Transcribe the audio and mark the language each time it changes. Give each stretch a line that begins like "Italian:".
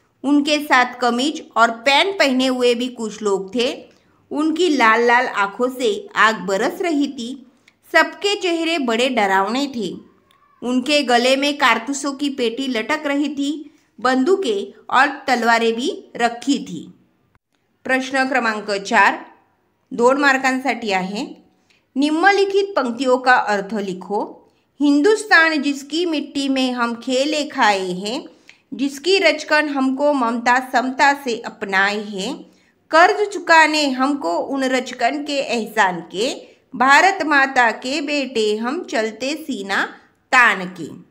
Hindi: उनके साथ कमीज और पैंट पहने हुए भी कुछ लोग थे। उनकी लाल लाल आंखों से आग बरस रही थी। सबके चेहरे बड़े डरावने थे। उनके गले में कारतूसों की पेटी लटक रही थी। बंदूकें और तलवारें भी रखी थी।
Marathi: प्रश्न क्रमांक 4 2 मार्कांसाठी आहे।
Hindi: निम्नलिखित पंक्तियों का अर्थ लिखो। हिंदुस्तान जिसकी मिट्टी में हम खेले खाए हैं, जिसकी रचकन हमको ममता समता से अपनाए हैं, कर्ज चुकाने हमको उन रचकन के एहसान के, भारत माता के बेटे हम चलते सीना तान के।